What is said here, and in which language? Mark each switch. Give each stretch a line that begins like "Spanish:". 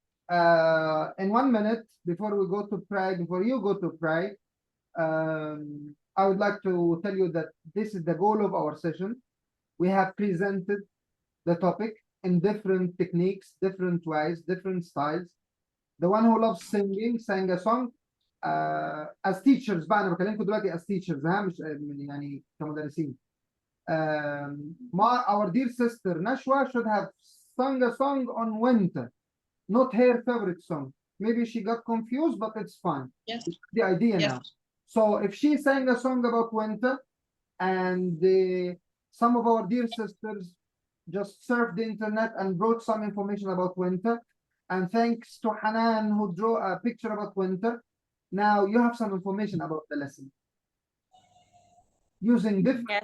English: In 1 minute, before we go to pray, before you go to pray, I would like to tell you that this is the goal of our session. We have presented the topic in different techniques, different ways, different styles. The one who loves singing sang a song. As teachers
Arabic: بقى أنا بكلمكم دلوقتي
English: as teachers
Arabic: ها مش يعني كمدرسين.
English: Our dear sister Nashwa should have sung a song on winter, not her favorite song. Maybe she got confused, but it's fine. Yes. It's the idea Yes. now. So if she sang a song about winter, and some of our dear sisters just surfed the internet and brought some information about winter, and thanks to Hanan who drew a picture about winter, now you have some information about the lesson using different